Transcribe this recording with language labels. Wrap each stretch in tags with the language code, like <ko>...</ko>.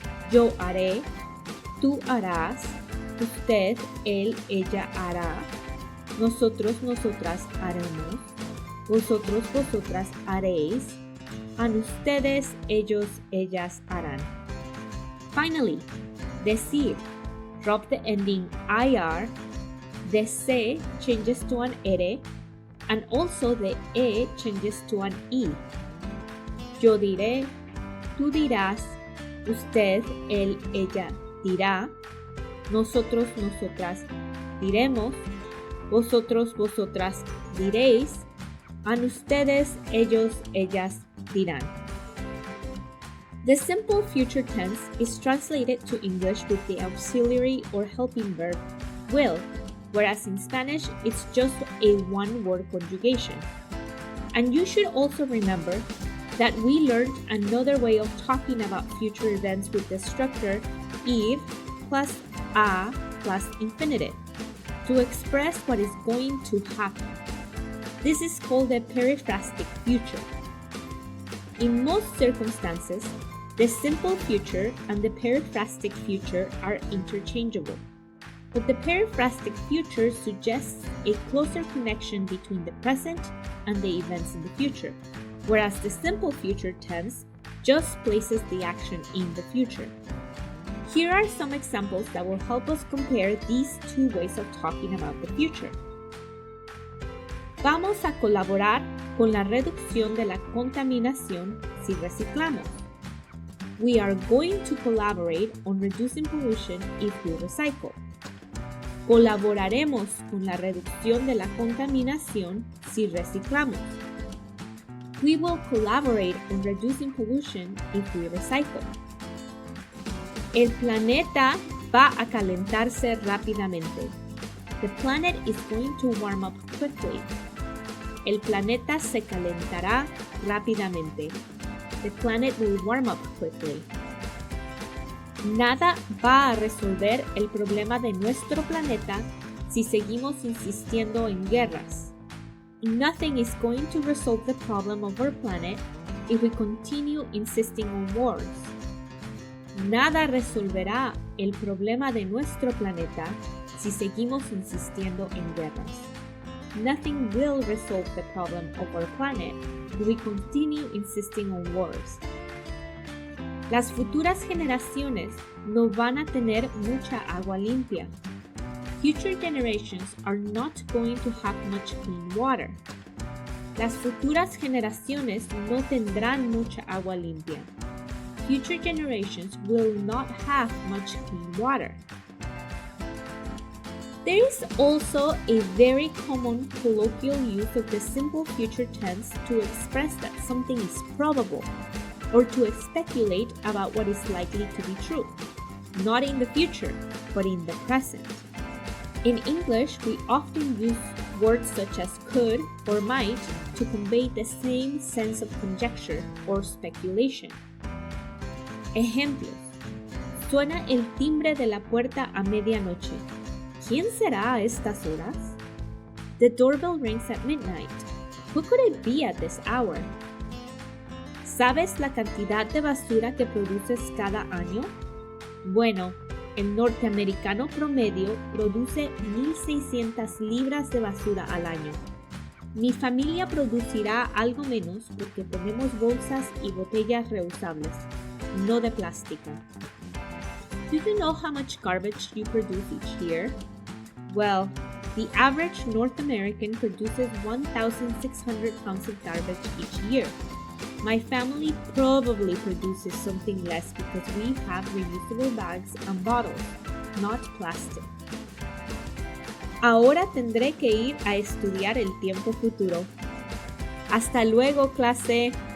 <es>Yo haré, tú harás, usted, él, ella hará, nosotros, nosotras haremos, vosotros, vosotras haréis, and ustedes, ellos, ellas harán.</es> <en>Finally, decir, drop the ending IR, the C changes to an ere, and also the E changes to an I. Yo diré, tú dirás, usted, él, ella dirá, nosotros, nosotras diremos, vosotros, vosotras diréis, and ustedes, ellos, ellas dirán. The simple future tense is translated to English with the auxiliary or helping verb will, whereas in Spanish it's just a one-word conjugation. And you should also remember that we learned another way of talking about future events with the structure ir plus a plus infinitive to express what is going to happen. This is called the periphrastic future. In most circumstances, the simple future and the periphrastic future are interchangeable. But the periphrastic future suggests a closer connection between the present and the events in the future, whereas the simple future tense just places the action in the future. Here are some examples that will help us compare these two ways of talking about the future.</en> <es>Vamos a colaborar con la reducción de la contaminación si reciclamos.</es> <en>We are going to collaborate on reducing pollution if we recycle.</en> <es>Colaboraremos con la reducción de la contaminación si reciclamos.</es> <en>We will collaborate on reducing pollution if we recycle.</en> <es>El planeta va a calentarse rápidamente.</es> <en>The planet is going to warm up quickly.</en> <es>El planeta se calentará rápidamente.</es> <en>The planet will warm up quickly.</en> <es>Nada va a resolver el problema de nuestro planeta si seguimos insistiendo en guerras.</es> <en>Nothing is going to resolve the problem of our planet if we continue insisting on wars.</en> <es>Nada resolverá el problema de nuestro planeta si seguimos insistiendo en guerras.</es> <en>Nothing will resolve the problem of our planet if we continue insisting on wars.</en> <es>Las futuras generaciones no van a tener mucha agua limpia.</es> <en>Future generations are not going to have much clean water.</en> <es>Las futuras generaciones no tendrán mucha agua limpia.</es> <en>Future generations will not have much clean water. There is also a very common colloquial use of the simple future tense to express that something is probable or to speculate about what is likely to be true, not in the future, but in the present. In English, we often use words such as could or might to convey the same sense of conjecture or speculation.</en> <es>Ejemplos. Suena el timbre de la puerta a medianoche. ¿Quién será a estas horas?</es> <en>The doorbell rings at midnight. Who could it be at this hour?</en> <es>¿Sabes la cantidad de basura que produces cada año? Bueno, el norteamericano promedio produce 1,600 libras de basura al año. Mi familia producirá algo menos porque tenemos bolsas y botellas reusables, no de plástico.</es> <en>Do you know how much garbage you produce each year? Well, the average North American produces 1,600 pounds of garbage each year. My family probably produces something less because we have reusable bags and bottles, not plastic.</en> <es>Ahora tendré que ir a estudiar el tiempo futuro. Hasta luego, clase.</es>